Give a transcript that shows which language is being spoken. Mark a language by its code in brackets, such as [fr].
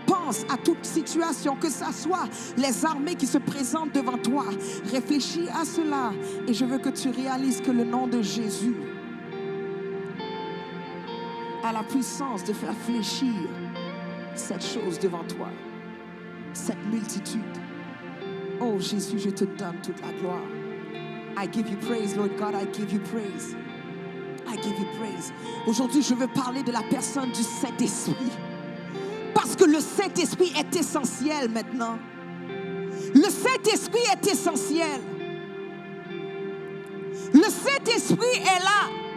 [fr] Pense à toute situation, que ça soit les armées qui se présentent devant toi. Réfléchis à cela et je veux que tu réalises que le nom de Jésus a la puissance de faire fléchir cette chose devant toi, cette multitude. Oh Jésus, je te donne toute la gloire. [en] I give you praise, Lord God, I give you praise. I give you praise. [fr] Aujourd'hui, je veux parler de la personne du Saint-Esprit. Parce que le Saint-Esprit est essentiel maintenant. Le Saint-Esprit est essentiel. Le Saint-Esprit est là.